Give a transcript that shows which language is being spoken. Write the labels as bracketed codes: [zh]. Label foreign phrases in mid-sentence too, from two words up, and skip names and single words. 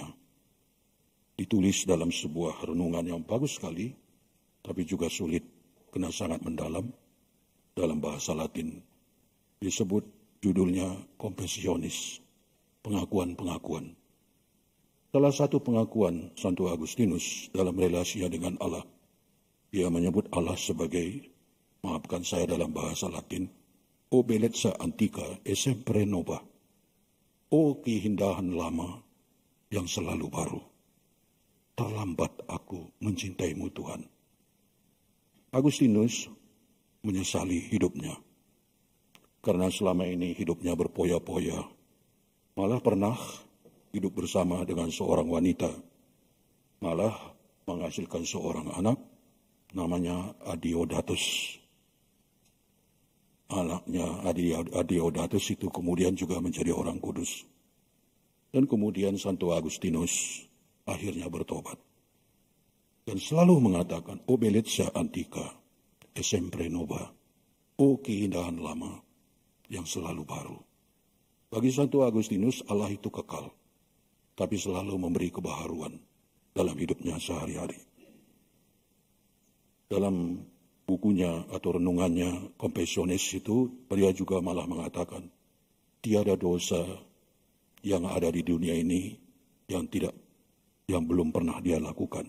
[id] Ditulis dalam sebuah renungan yang bagus sekali, tapi juga sulit, kena sangat mendalam, dalam bahasa Latin. Disebut judulnya Confessionis, pengakuan-pengakuan. Salah satu pengakuan Santo Agustinus dalam relasinya dengan Allah, dia menyebut Allah sebagai, maafkan saya dalam bahasa Latin, [it] O bellezza antica e sempre nova, [id] O keindahan lama yang selalu baru. Terlambat aku mencintaimu Tuhan. Agustinus menyesali hidupnya, karena selama ini hidupnya berpoya-poya, malah pernah hidup bersama dengan seorang wanita, malah menghasilkan seorang anak, namanya Adiodatus. Anaknya Adiodatus itu kemudian juga menjadi orang kudus. Dan kemudian Santo Agustinus akhirnya bertobat. Dan selalu mengatakan, [it] O bellezza antica e sempre nova, [id] O keindahan lama yang selalu baru. Bagi Santo Agustinus, Allah itu kekal, tapi selalu memberi kebaharuan dalam hidupnya sehari-hari. Dalam bukunya atau renungannya Confessionis itu, beliau juga malah mengatakan, tiada dosa yang ada di dunia ini yang belum pernah dia lakukan.